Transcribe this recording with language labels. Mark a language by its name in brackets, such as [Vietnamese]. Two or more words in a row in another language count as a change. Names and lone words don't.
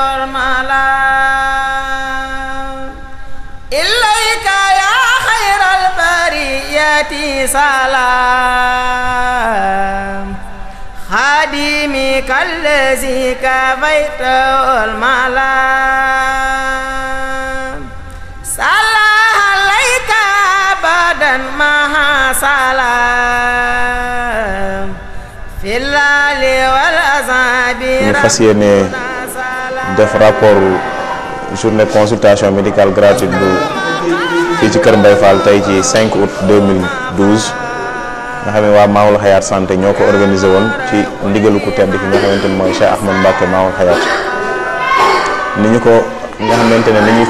[Arabic] الملام إليك يا خير البريات سلام خادمك الذي كفيته الملام صلى عليك أبدا مع سلام في الليل والأصحاب [Wolof] ñu fas yéene def [French] rapport journée consultation médicale gratuite [Wolof] bu fii ci Kër Mbaye Fall tey ci 5 août 2012 nga xam ne waa Maoul Hayaat santé ñoo ko organisé woon ci ndigalu ku tedd ki nga xamante ni mooy Cheikh Ahmad Mbacké Maoul Hayaat ni ñu ko nga xamante ne ni ñuy